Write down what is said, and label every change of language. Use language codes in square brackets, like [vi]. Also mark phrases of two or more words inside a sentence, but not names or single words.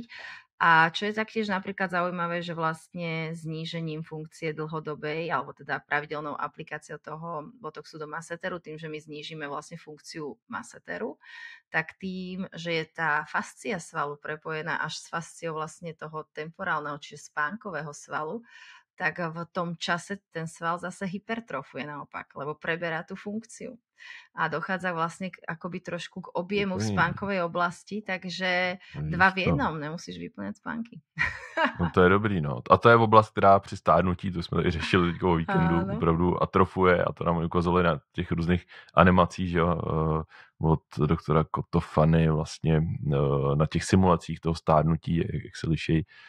[sk] A čo je taktiež napríklad zaujímavé, že vlastne znížením funkcie dlhodobej, alebo teda pravidelnou aplikáciou toho botoxu do masseteru, tým, že my znížime vlastne funkciu masseteru, tak tým, že je tá fascia svalu prepojená až s fasciou vlastne toho temporálneho, čiže spánkového svalu, tak v tom čase ten sval zase hypertrofuje naopak, lebo preberá tú funkciu. A dochádza vlastne akoby trošku k objemu v spánkovej oblasti, takže dva v jednom, nemusíš vyplňať spánky. [cs] No to je dobrý, no. A to je oblast, která při stárnutí, to jsme tady řešili teďko o víkendu, opravdu atrofuje a to nám ukazovali na těch různých animacích, že jo, od doktora Kotofany vlastně na těch simulacích toho stárnutí, jak se liší